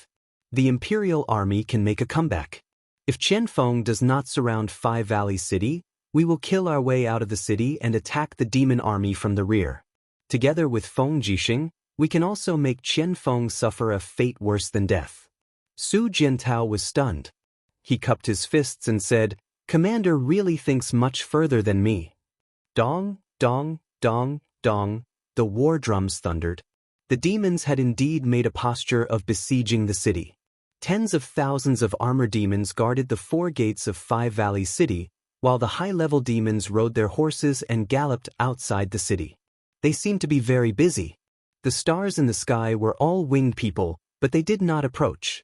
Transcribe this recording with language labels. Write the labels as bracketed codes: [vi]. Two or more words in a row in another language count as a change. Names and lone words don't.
[en] The Imperial Army can make a comeback. If Qianfeng does not surround Five Valleys City, we will kill our way out of the city and attack the demon army from the rear. Together with Feng Jixing, we can also make Qianfeng suffer a fate worse than death. Su Jiantao was stunned. He cupped his fists and said, "Commander really thinks much further than me." Dong, dong, dong, dong, the war drums thundered. The demons had indeed made a posture of besieging the city. Tens of thousands of armored demons guarded the four gates of Five Valleys City, while the high-level demons rode their horses and galloped outside the city. They seemed to be very busy. The stars in the sky were all winged people, but they did not approach.